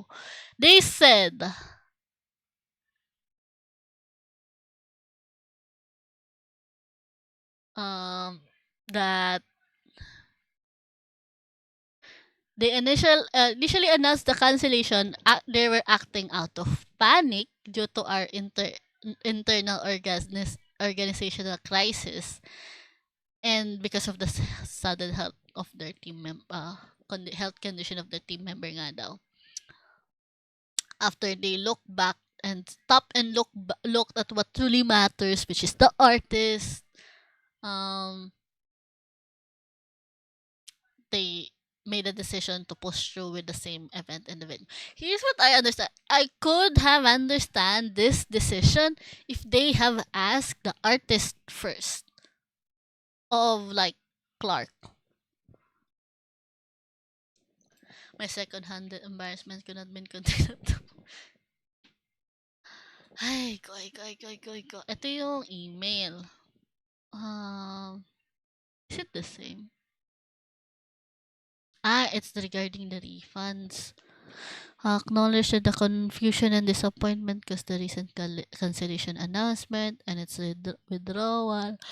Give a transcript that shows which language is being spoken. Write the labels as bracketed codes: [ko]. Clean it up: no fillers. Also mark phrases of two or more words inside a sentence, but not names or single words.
[en] They said um that they initially announced the cancellation. They were acting out of panic due to our internal organizational crisis, and because of the sudden health of their health condition of their team member [tl] nga daw. [en] After they looked back and stopped and looked at what truly matters, which is the artist, um, they made a decision to push through with the same event in the venue. Here's what I understand. I could have understand this decision if they have asked the artist first of like Clark. My second-hand embarrassment could not been contained. Ay, go. [tl] Ito yung [en] email. Is it the same? It's regarding the refunds. Acknowledge the confusion and disappointment because the recent cancellation announcement and its withdrawal.